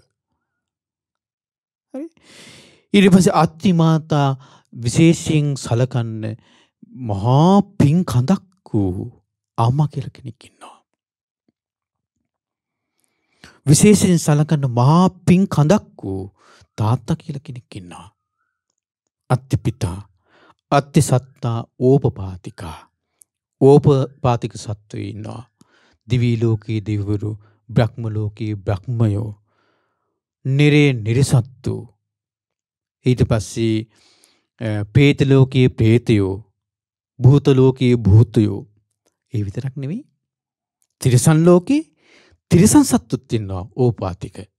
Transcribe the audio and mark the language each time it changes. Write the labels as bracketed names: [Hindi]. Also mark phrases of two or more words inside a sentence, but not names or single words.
[Sinhala] හරි ඊට පස්සේ අත්තිමාතා විශේෂයෙන් සලකන්න මහා පින් කඳක් වූ අම්මා කියලා කෙනෙක් ඉන්නවා. විශේෂයෙන් සලකන්න මහා පින් කඳක් වූ තාත්තා කියලා කෙනෙක් ඉන්නවා. [Pali] අත්ති පිතා අත්ති සත්තා ඕපපාතිකා [Sinhala] ඕපපාතික සත්වයෝ ඉන්නවා. දිවි ලෝකයේ දෙවිවරු බ්‍රහ්ම ලෝකයේ බ්‍රහ්මයෝ නිරේ නිරසත්තු ඊට පස්සේ പ്രേත ලෝකයේ പ്രേතයෝ භූත ලෝකයේ භූතයෝ ඒ විතරක් නෙවෙයි තිරිසන් ලෝකේ තිරිසන් සත්තුත් ඉන්නවා ඕපාතික